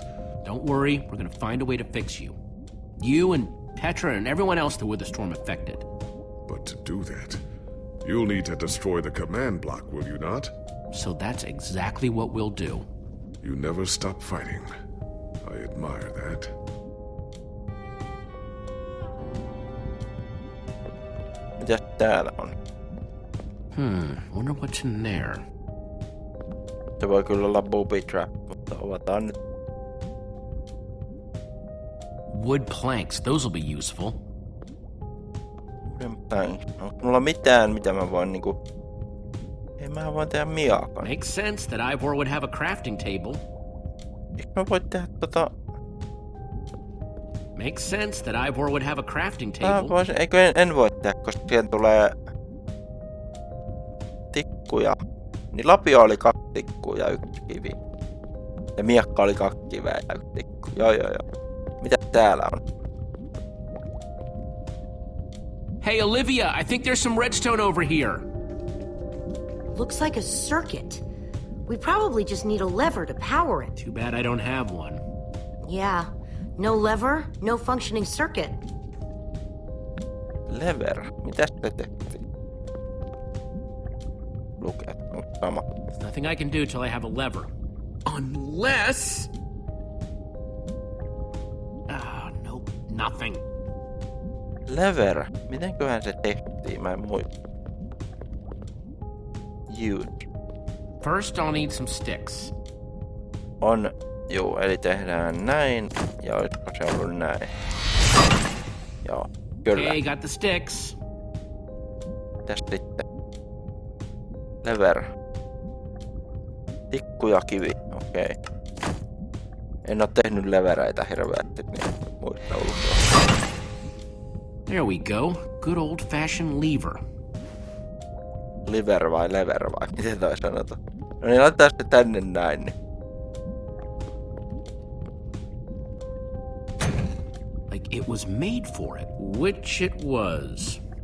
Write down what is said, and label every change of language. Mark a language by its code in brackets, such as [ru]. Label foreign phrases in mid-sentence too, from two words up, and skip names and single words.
[en] Don't worry, we're gonna find a way to fix you. You and Petra and everyone else that were the storm affected. But to do that, you'll need to destroy the command block, will you not? So that's exactly what we'll do. You never stop fighting. I admire that. [fi] Mitäs täällä on? [en] Wonder what's in there. [fi] Se voi kyllä olla [en] booby trap, [fi] mutta avataan nyt. [en] Wood planks, those will be useful. [fi] Onko mulla mitään, mitä mä voin niinku... Ei mä voin tehdä miakan. [en] Makes sense that Ivor would have a crafting table. [fi] Eikö mä voi tehdä [en] Makes sense that Ivor would have a crafting table. [fi] Eikö en voi tehdä, koska siihen tulee... tikkuja. Niin lapio oli 2 tikkua ja 1 kivi. Ja miakka oli 2 kiveä ja 1 tikku. Joo. Mitä täällä on? [en] Hey, Olivia, I think there's some redstone over here. Looks like a circuit. We probably just need a lever to power it. Too bad I don't have one. Yeah. No lever, no functioning circuit. Lever? [fi] Mitäs se tehtiin? Lukee, on sama. [en] There's nothing I can do till I have a lever. Unless... nope, nothing. Lever? [fi] Mitenköhän se tehtiin? Mä en muista. [en] Use. First, I'll need some sticks. [fi] On. Juu, eli tehdään näin. Ja olisiko se ollut näin? Joo, kyllä. [en] Okay, got the sticks. [fi] Mitäs sitten? Lever. Tikku ja kivi, okei. En oo tehnyt levereitä hirveästi, niin muista ulkoa. [en] There we go. Good old-fashioned lever. [fi] Liver vai lever vai miten toi sanotaan? No niin, laitetaan sitten tänne näin. Niin. [en] Like it was made for it, which it was.